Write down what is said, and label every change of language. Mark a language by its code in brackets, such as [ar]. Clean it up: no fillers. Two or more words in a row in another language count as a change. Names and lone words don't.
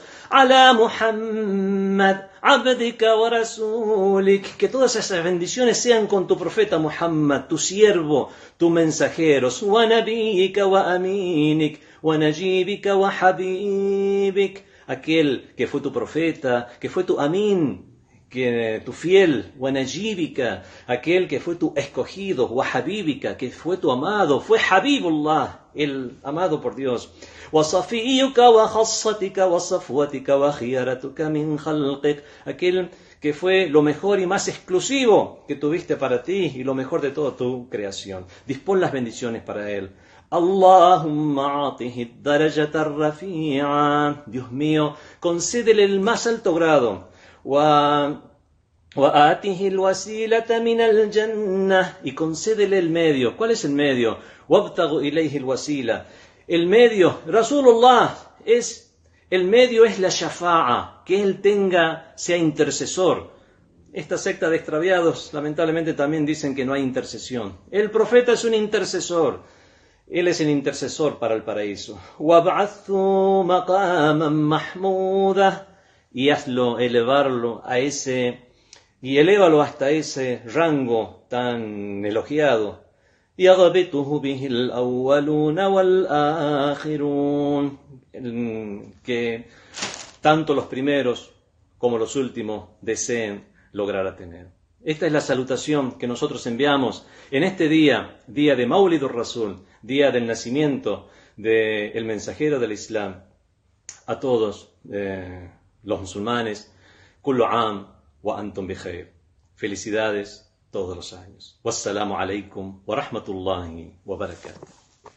[ar] على محمد عبدك ورسولك, [es] que todas esas bendiciones sean con tu profeta Muhammad, tu siervo, tu mensajero. [ar] ونبيك وأمينك ونجيبك وحبيبك, [es] aquel que fue tu profeta, que fue tu amín, que tu fiel, wanajibika, aquel que fue tu escogido, wahabibika, que fue tu amado, fue Habibullah, el amado por Dios. [ar] وصفيك وخاصتك وصفوتك وخيرتك من خلقك, [es] aquel que fue lo mejor y más exclusivo que tuviste para ti y lo mejor de toda tu creación. Dispón las bendiciones para él. [ar] اللهم آته درجة رفيعة. [es] Dios mío, concédele el más alto grado. [ar] وآته الوسيلة من الجنة, [es] y concédele el medio. ¿Cuál es el medio? [ar] وابتغ إليه الوسيلة. [es] El medio, Rasulullah, el medio es la shafa'a, que él sea intercesor. Esta secta de extraviados lamentablemente también dicen que no hay intercesión. El profeta es un intercesor. Él es el intercesor para el paraíso. [ar] وَابْعَثْهُ مَقَامًا مَحْمُودًا, [es] y hazlo, elevarlo a y elévalo hasta ese rango tan elogiado. [ar] يَغْبِطُهُ بِهِ الْأَوَّلُونَ وَالْآخِرُونَ, [es] que tanto los primeros como los últimos deseen lograr a tener. Esta es la salutación que nosotros enviamos en este día, día de Maulidur Rasul, día del nacimiento del mensajero del Islam, a todos los musulmanes. [ar] كل عام وأنتم بخير. [es] Felicidades todos los años. [ar] والسلام عليكم ورحمة الله وبركاته.